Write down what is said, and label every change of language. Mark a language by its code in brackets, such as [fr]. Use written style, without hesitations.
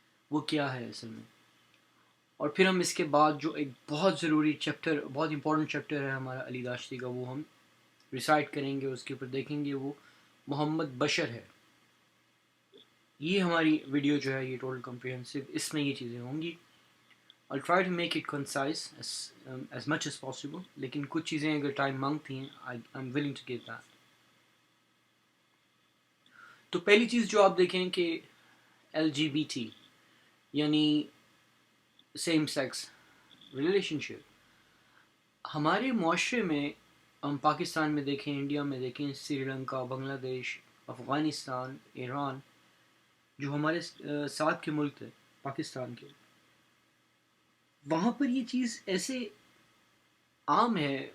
[ur] وہ کیا ہے اصل میں، اور پھر ہم اس کے بعد جو ایک بہت ضروری چیپٹر، بہت امپورٹنٹ چیپٹر ہے ہمارا علی داشتی کا، وہ ہم ریسائٹ کریں گے، اس کے اوپر دیکھیں گے. وہ محمد بشر ہے. یہ ہماری ویڈیو جو ہے یہ ٹوٹل کمپریہنسو، اس میں یہ چیزیں ہوں گی. [en] I'll try to make it concise as much as possible، [ur] لیکن کچھ چیزیں اگر ٹائم مانگتی ہیں [en] I'm willing to give that. [ur] تو پہلی چیز جو آپ دیکھیں کہ LGBT یعنی سیم سیکس ریلیشن شپ ہمارے معاشرے میں، ہم پاکستان میں دیکھیں، انڈیا میں دیکھیں، سری لنکا، بنگلہ دیش، افغانستان، ایران، جو ہمارے ساتھ کے ملک تھے پاکستان کے، وہاں پر یہ چیز ایسے عام ہے.